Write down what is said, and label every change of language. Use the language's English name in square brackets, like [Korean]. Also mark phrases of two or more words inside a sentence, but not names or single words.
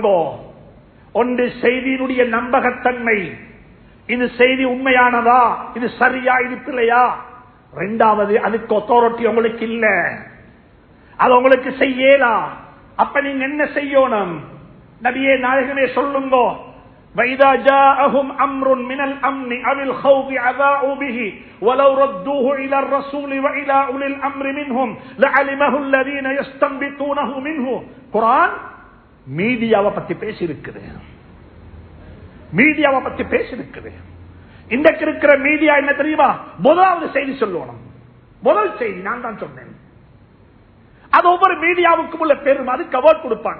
[Tamil] ஒன்று செய்தியினுடைய நம்பகத்தன்மை, இது செய்தி உண்மையானதா, இது சரியா, இது பிள்ளையா. 2வது அதுக்கு அத்தாரிட்டி உங்களுக்கு இல்ல, அது உங்களுக்கு செய்யலா. அப்ப நீங்க என்ன செய்யணும்? நபியே நாயகமே சொல்லுங்க, [Arabic] وَإِذَا جَاءَهُمْ أَمْرٌ مِنَ الْأَمْنِ أَوِ الْخَوْفِ أَذَاعُوا بِهِ وَلَوْ رَدُّوهُ إِلَى الرَّسُولِ وَإِلَى أُولِي الْأَمْرِ مِنْهُمْ لَعَلِمَهُ الَّذِينَ يَسْتَنبِطُونَهُ مِنْهُ. [Tamil] குர்ஆன் மீடியாவை பத்தி பேசியிருக்குது, மீடியாவை பத்தி பேசியிருக்குது. இன்றைக்கு இருக்கிற மீடியா என்ன தெரியுமா? முதலாவது செய்தி சொல்லணும், முதல் செய்தி நான் தான் சொன்னேன். அது ஒவ்வொரு மீடியாவுக்கும் உள்ள பெரும், அது கவர் கொடுப்பாங்க.